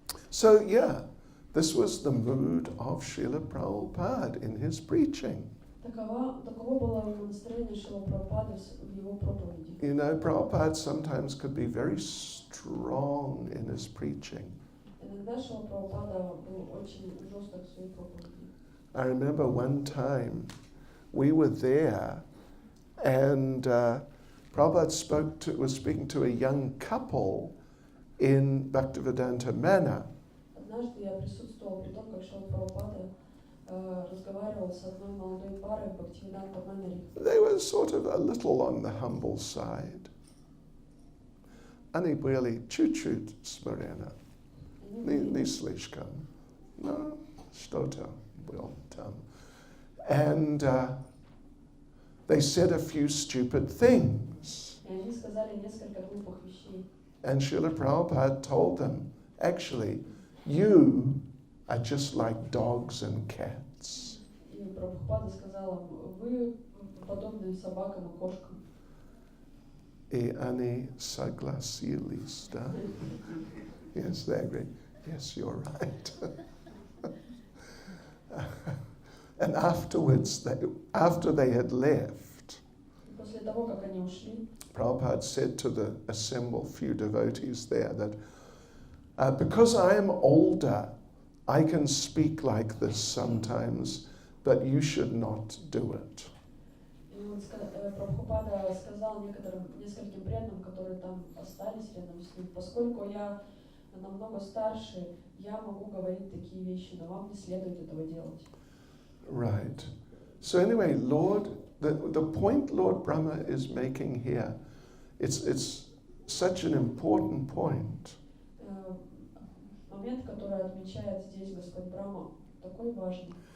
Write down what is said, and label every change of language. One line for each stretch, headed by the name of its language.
English: So, yeah, this was the mood of Srila Prabhupada in his preaching.
Russian: Таково было настроение Шрилы Прабхупады в его проповеди.
English: You know, Prabhupada sometimes could be very strong in his preaching.
Russian: Иногда Шрила Прабхупада был очень жесток в своей проповеди.
English: I remember one time we were there and Prabhupada was speaking to a young couple in Bhaktivedanta Manor.
Russian: Однажды я присутствовала при том, как Шрила Прабхупада разговаривал с одной молодой парой в Бхактивиданта Манаре.
English: They were sort of a little on the humble side.
Russian: Они были чуть-чуть смиренно. Не слишком. Но что-то было там.
English: And they said a few stupid things.
Russian: И они сказали несколько глупых вещей.
English: And Srila Prabhupada told them, actually, you are just like dogs and cats.
Russian: И Прабхупада сказала, вы подобны собакам и кошкам. E ani saglasilista.
English: Yes, they agree. Yes, you're right. And afterwards, after they had left,
Russian: И после того, как они ушли,
English: Prabhupada said to the assembled few devotees there that because I am older, I can speak like this sometimes, but you should not do it.
Russian: и он Прабхупада сказал нескольким преданным, которые там остались рядом с ним, поскольку я намного старше, я могу говорить такие вещи, но вам не следует этого делать.
English: Right. So anyway, Lord, the point Lord Brahma is making here, it's such an important point.
Russian: Момент, который отмечает здесь Господь Брахма, такой важный.